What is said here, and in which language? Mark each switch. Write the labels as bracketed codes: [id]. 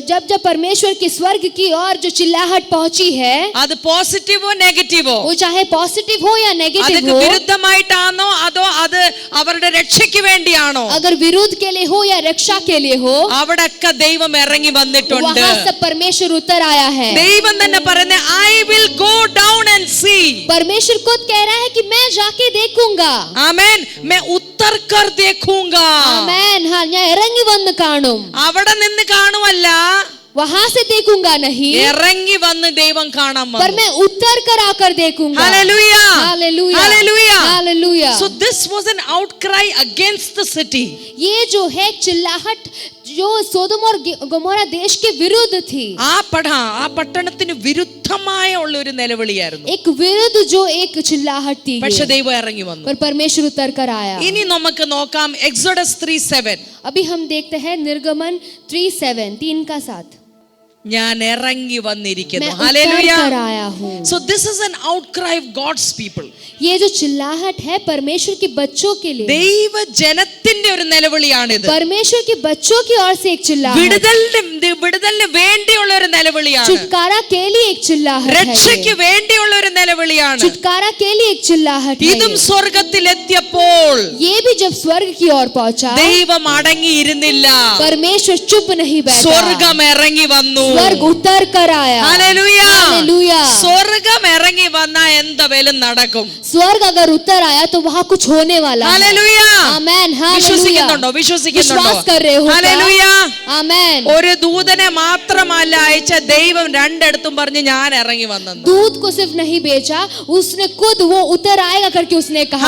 [hi] जब परमेश्वर के स्वर्ग की ओर जो चिल्लाहट पहुंची है, [ml] അത് പോസിറ്റീവോ നെഗറ്റീവോ, [hi] वो चाहे पॉजिटिव हो या नेगेटिव [ml] അതിന് [hi] हो, [ml] വിരുദ്ധമായിട്ടാണോ അതോ അത് അവരുടെ രക്ഷയ്ക്ക് വേണ്ടിയാണോ, [hi] अगर विरोध के लिए हो या रक्षा के लिए हो, [ml] അവിടൊക്കെ ദൈവം ഇറങ്ങി വന്നിട്ടുണ്ട്. [hi] वहां सब परमेश्वर उतर आया है। [ml] ദൈവം തന്നെ പറയുന്നത് [en] I will go down and see. [hi] परमेश्वर खुद कह रहा है कि मैं जाके देखूंगा। ആമേൻ. मैं उतर कर देखूंगा. आमेन। [ml] हाँ, ഞാൻ ഇറങ്ങി വന്ന് കാണും। അവിടെ നിന്ന് കാണുമല്ല, [hi] वहां से देखूंगा नहीं, [ml] ഇറങ്ങി വന്ന് ദൈവം കാണാൻ [hi] पर [ml] വന്നു. [hi] मैं उतर कर आकर देखूंगा। [en] Hallelujah. [hi] Hallelujah, [en] Hallelujah. [hi] Hallelujah. [en] So this was an outcry against the city. [hi] ये जो है चिल्लाहट जो सोदोम और गोमोरा देश के विरुद्ध थी, [ml] ആ പട്ടണത്തിന് വിരുദ്ധമായ ഉള്ള ഒരു നിലവിളിയായിരുന്നു. [hi] एक विरुद्ध जो एक चिल्लाहट थी, [ml] പക്ഷെ ദൈവം ഇറങ്ങി വന്നു. [hi] पर परमेश्वर उतर कर आया। [ml] ഇനി നമുക്ക് നോക്കാം എക്സോഡസ് 3:7. [hi] अभी हम देखते हैं निर्गमन 3:7, 3 का 7। [ml] ഞാൻ ഇറങ്ങി വന്നിരിക്കുന്നു. [hi] मैं उतर [en] Hallelujah. [hi] कर आया हूँ। [en] So this is an outcry of God's people. [hi] ये जो चिल्लाहट है परमेश्वर के बच्चों के लिए, [ml] ദൈവ ജനത്തിന്റെ ഒരു നിലവിളിയാണിത്. [hi] परमेश्वर के बच्चों की ओर से एक चिल्लाहट, [ml] വിടുതലിന് വേണ്ടിയുള്ള ഒരു നിലവിളിയാണ്. [hi] छुटकारा के लिए एक चिल्लाहट है, [ml] രക്ഷയ്ക്ക് വേണ്ടിയുള്ള ഒരു നിലവിളിയാണ്. [hi] छुटकारा के लिए एक चिल्लाहट है। [ml] ഇതും സ്വർഗ്ഗത്തിൽ എത്തിയപ്പോൾ [hi] ये भी जब स्वर्ग की ओर पहुंचा, [ml] ദൈവം അടങ്ങിയിരുന്നില്ല. [hi] परमेश्वर चुप नहीं बैठा, [ml] സ്വർഗ്ഗം ഇറങ്ങി വന്നു. [hi] स्वर्ग उतर कर आया। [ml] ഹല്ലേലൂയ. [hi] हालेलुया। [ml] സ്വർഗ്ഗം ഇറങ്ങി വന്നാ എന്തെങ്കിലും നടക്കും. [hi] स्वर्ग अगर उतर आया तो वहाँ कुछ होने वाला है। [ml] ഹല്ലേലൂയ. [hi] आमेन। [ml] വിശ്വസിക്കുന്നുണ്ടോ? [hi] विश्वास कर रहे हो? [ml] ഹല്ലേലൂയ. [hi] आमेन। [ml] ഒരു ദൂതനെ മാത്രമല്ല അയച്ച ദൈവം രണ്ടിടത്തും പറഞ്ഞു ഞാൻ ഇറങ്ങി വന്നെന്ന്. [hi] दूत को सिर्फ नहीं भेजा, उसने खुद वो उतर आएगा करके उसने कहा।